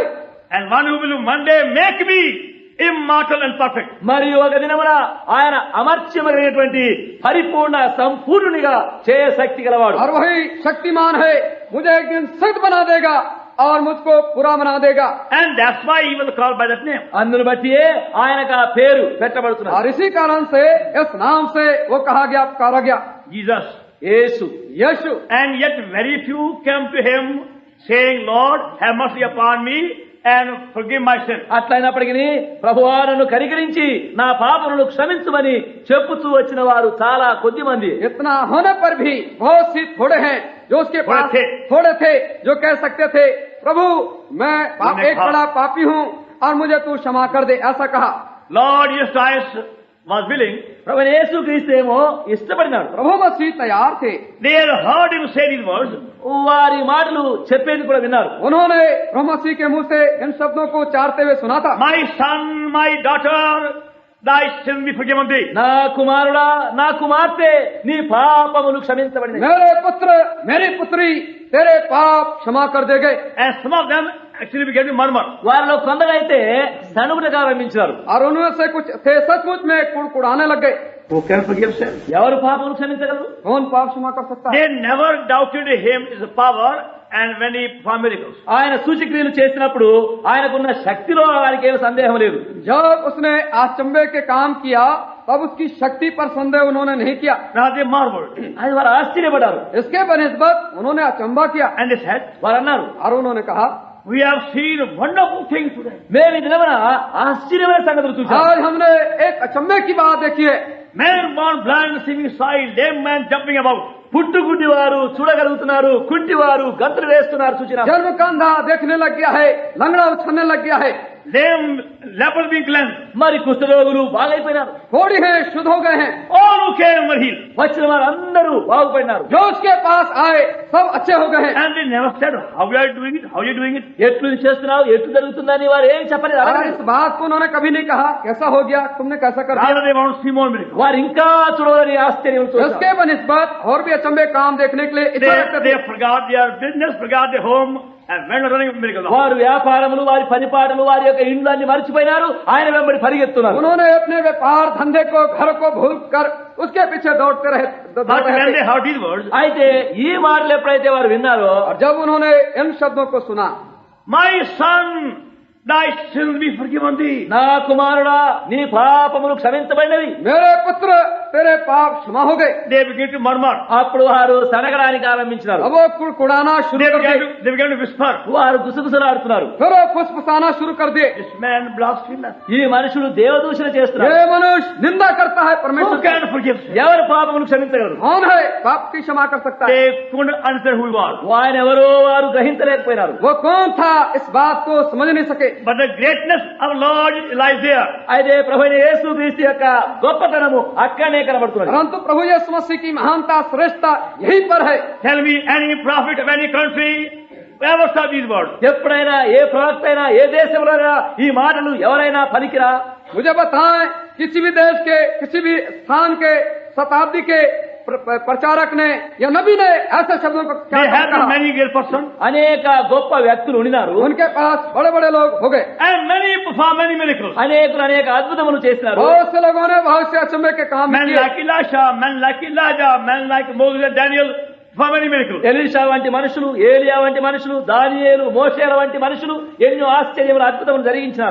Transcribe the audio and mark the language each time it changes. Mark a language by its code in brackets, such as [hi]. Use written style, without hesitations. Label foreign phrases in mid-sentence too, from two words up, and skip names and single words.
[en] And one who will one day make me immortal and perfect. [te] మరియు ఒక దినమున ఆయన అమర్చమగినటువంటి పరిపూర్ణ సంపూర్ణునిగా చేయ శక్తి గలవాడు. [hi] और वही शक्तिमान है, मुझे एक दिन सिद्ध बना देगा और मुझको पूरा बना देगा। [en] And that's why he was called by that name. [te] అందును బట్టియే ఆయనకు ఆ పేరు పెట్టబడుతున్నది. [hi] और इसी कारण से इस नाम से वो कहा गया, पुकारा गया [en] Jesus. [te] యేసు. [hi] यीशु। [en] And yet very few came to him saying, Lord, have mercy upon me and forgive my sin. [te] అట్లయినప్పటికీ ప్రభువా నన్ను కనికరించి నా పాపములను క్షమించమని చెప్పుతూ వచ్చిన వారు చాలా కొద్ది మంది. [hi] इतना होने पर भी बहुत सी थोड़े हैं जो उसके थोड़े पास थे। थोड़े थे जो कह सकते थे प्रभु मैं उन्होंने एक कहा, बड़ा पापी हूँ और मुझे तू क्षमा कर दे, ऐसा कहा। [en] Lord Jesus Christ was willing. [te] ప్రభు యేసుక్రీస్తు ఏమో ఇష్టపడినాడు. [hi] प्रभु मसीह तैयार थे। [en] They had heard him say these words. [te] వారి మాటలు చెప్పేది కూడా విన్నారు. [hi] उन्होंने प्रभु मसीह के मुंह से इन शब्दों को उच्चारते हुए सुना था। [en] My son, my daughter, thy sin be forgiven thee. [te] నా కుమారుడా నా కుమార్తె నీ పాపములు క్షమించబడినవి. [hi] मेरे पुत्र मेरी पुत्री तेरे पाप क्षमा कर दे गए। [en] And some of them actually began to murmur. [te] వారిలో కొందరైతే సనుగుటకు ఆరంభించారు. [hi] और उनमें से कुछ थे सचमुच में कुड़कुड़ाने लग गए। [en] Who can forgive sin? [te] ఎవరు పాపములు క్షమించగలరు? [hi] कौन पाप क्षमा कर सकता है? [en] They never doubted him is the power and when he performed miracles. [te] ఆయన సూచక్రియలు చేసినప్పుడు ఆయనకున్న శక్తిలో వారికి ఏమి సందేహం లేదు. [hi] जब उसने अचंभे के काम किया तब उसकी शक्ति पर संदेह उन्होंने नहीं किया. [en] Now they marveled [te] అది వారు ఆశ్చర్యపడ్డారు. [hi] इसके बनिस्बत उन्होंने अचंभा किया [en] and they said, [te] వారు అన్నారు, [hi] और उन्होंने कहा, [en] we have seen wonderful things today. [te] మేము ఈ దినమున ఆశ్చర్యమైన సంగతులు చూసాం. [hi] आज हमने एक अचंभे की बात देखी है. [en] Man born blind, receiving sight, lame man jumping about. [te] పుట్టుగుడ్డి వారు చూడగలుగుతున్నారు, కుంటి వారు గంతులు వేస్తున్నారు చూసిన. [hi] जन्म का अंधा देखने लग गया है, लंगड़ा उछलने लग गया है, [en] Lame lepers being cleansed. [te] మరి కుష్ఠరోగులు బాగైపోయినారు. [hi] कोढ़ी है शुद्ध हो गए हैं. [en] All who came were healed. [te] వచ్చిన వారు అందరూ బాగుపడినారు. [hi] जो उसके पास आए सब अच्छे हो गए हैं. [en] And they never said, how you are doing it? How you doing it? [te] ఎట్లు చేస్తున్నావు, ఎట్లు జరుగుతుందని వారు ఏం చెప్పలేదు, और అడగలేదు. [hi] इस बात को उन्होंने कभी नहीं कहा कैसा हो गया, तुमने कैसा कर दिया. [en] Rather they want to see more miracles. [te] వారు ఇంకా చూడని ఆశ్చర్యం చూశారు. [hi] उसके बनिस्बत और भी अचंभे काम देखने के लिए इच्छा रखते थे. [en] They forgot their business, forgot their home, and went running miracles. [te] వారు వ్యాపారములు, వారి పనిపాటలు, వారి యొక్క ఇండ్లు అన్ని మర్చిపోయినారు. ఆయన వెంబడి పరిగెత్తున్నారు. [hi] उन्होंने अपने व्यापार धंधे को घर को भूल कर उसके पीछे दौड़ते रहे. [en] But when they heard these words, [te] అయితే ఈ మాటలు ఎప్పుడైతే వారు విన్నారో, [hi] और जब उन्होंने इन शब्दों को सुना, [en] my son, thy sins be forgiven thee. [te] నా కుమారుడా నీ పాపములు క్షమించబడినవి. [hi] मेरे पुत्र तेरे पाप क्षमा हो गए. [en] They began to murmur. [te] అప్పుడు వారు సనగడానికి ఆరంభించినారు. [hi] अब वो कुड़कुड़ाना शुरू They कर दिए. [en] began to whisper. [te] వారు గుసగుసలాడుతున్నారు. [hi] फिर वो फुसफुसाना शुरू कर दिए. [en] This man blasphemer. [te] ఈ మనుషులు దేవదూషణ చేస్తున్నారు. [hi] ये मनुष्य निंदा करता है परमेश्वर Who की. [en] can forgive? [te] ఎవరు పాపములు క్షమించగలరు? [hi] कौन है पाप की क्षमा कर सकता है. [en] They couldn't understand who he was. [te] ఆయన ఎవరో వారు గ్రహించలేకపోయినారు. [hi] वो कौन था इस बात को समझ नहीं सके. [en] But the greatness of Lord lies there. [te] అయితే ప్రభువైన యేసుక్రీస్తు యొక్క గొప్పతనము అక్కడనే కనబడుతున్నది. [hi] परंतु प्रभु यीशु मसीह की महानता श्रेष्ठता यहीं पर है. [en] Tell me any prophet of any country ever said these words. [te] ఎప్పుడైనా ఏ ప్రవక్త అయినా ఏ దేశంలోనైనా ఈ మాటలు ఎవరైనా పలికిరా? [hi] मुझे बताएं किसी भी देश के किसी भी स्थान के शताब्दी के प्रचारक ने या नबी ने ऐसे शब्दों को क्या [en] They have कहा. many great persons [te] అనేక గొప్ప వ్యక్తులు ఉన్నారు. [hi] उनके पास बड़े बड़े लोग हो गए. [en] and many perform many miracles. [te] అనేకులు అనేక అద్భుతములు చేసినారు. [hi] बहुत से लोगों ने बहुत से अचंभे के काम [en] Men किए. like Elisha, men like Elijah, men like Moses and Daniel perform many miracles. [te] ఎలీషా వంటి మనుషులు, ఏలియా వంటి మనుషులు, దానియేలు, మోషేల వంటి మనుషులు ఎన్నో ఆశ్చర్యములు అద్భుతములు జరిగించినారు.